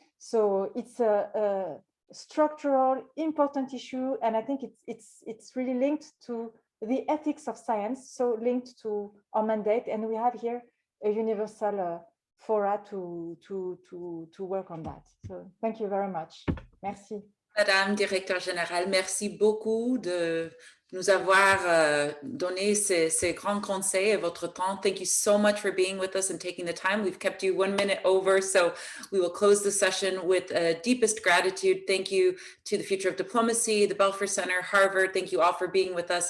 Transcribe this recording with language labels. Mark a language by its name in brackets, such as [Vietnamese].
[English] So it's a structural, important issue, and I think it's really linked to the ethics of science, so linked to our mandate, and we have here a universal fora to work on that. So thank you very much. [French] Merci. Madame Directeur Générale, merci beaucoup de nous avoir donné ces grands conseils et votre temps. [English] Thank you so much for being with us and taking the time. We've kept you 1 minute over, so we will close the session with deepest gratitude. Thank you to the Future of Diplomacy, the Belfer Center, Harvard. Thank you all for being with us.